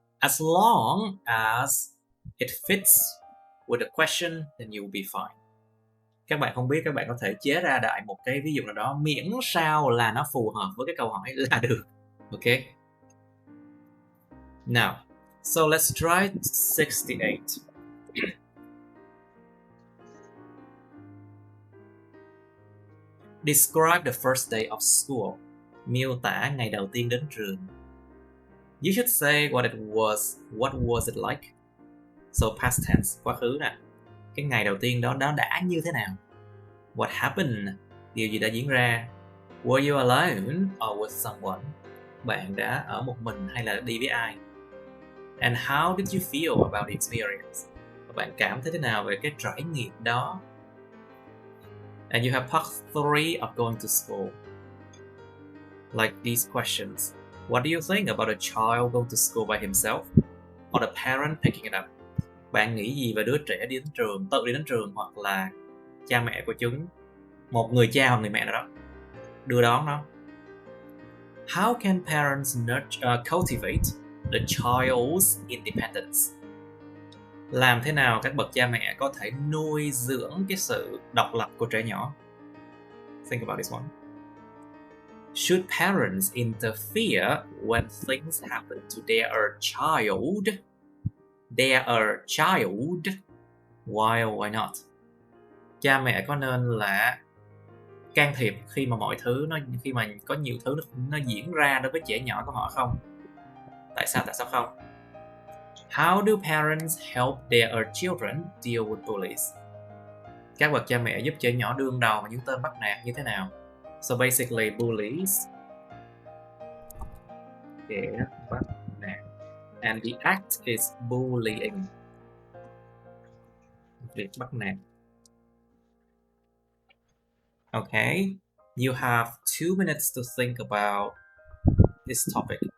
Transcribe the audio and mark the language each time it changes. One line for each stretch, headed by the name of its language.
English: As long as it fits with the question, then you will be fine.
Vietnamese: Các bạn không biết, các bạn có thể chế ra đại một cái ví dụ nào đó, miễn sao là nó phù hợp với cái câu hỏi là được.
English: Okay? Now, so let's try 68. Describe the first day of school.
Vietnamese: Miêu tả ngày đầu tiên đến trường.
English: You should say what was it like. So past tense,
Vietnamese: quá khứ nè. Cái ngày đầu tiên đó đã như thế nào?
English: What happened?
Vietnamese: Điều gì đã diễn ra?
English: Were you alone or with someone?
Vietnamese: Bạn đã ở một mình hay là đi với ai?
English: And how did you feel about the experience?
Vietnamese: Và bạn cảm thấy thế nào về cái trải nghiệm đó?
English: And you have part 3 of going to school. Like these questions. What do you think about a child going to school by himself? Or the parent picking it up?
Vietnamese: Bạn nghĩ gì về đứa trẻ đi đến trường, tự đi đến trường, hoặc là cha mẹ của chúng, một người cha hoặc người mẹ nào đó đưa đón nó?
English: How can parents cultivate the child's independence?
Vietnamese: Làm thế nào các bậc cha mẹ có thể nuôi dưỡng cái sự độc lập của trẻ nhỏ?
English: Think about this one. Should parents interfere when things happen to their child? their child while why not?
Vietnamese: Cha mẹ có nên là can thiệp khi mà mọi thứ khi mà có nhiều thứ nó diễn ra đối với trẻ nhỏ của họ không? Tại sao không?
English: How do parents help their children deal with bullies?
Vietnamese: Các bậc cha mẹ giúp trẻ nhỏ đương đầu với những tên bắt nạt như thế nào?
English: So basically, bullies,
Vietnamese: trẻ bắt nạt,
English: and the act is bullying.
Vietnamese: Việc bắt nạt.
English: Okay, you have 2 minutes to think about this topic.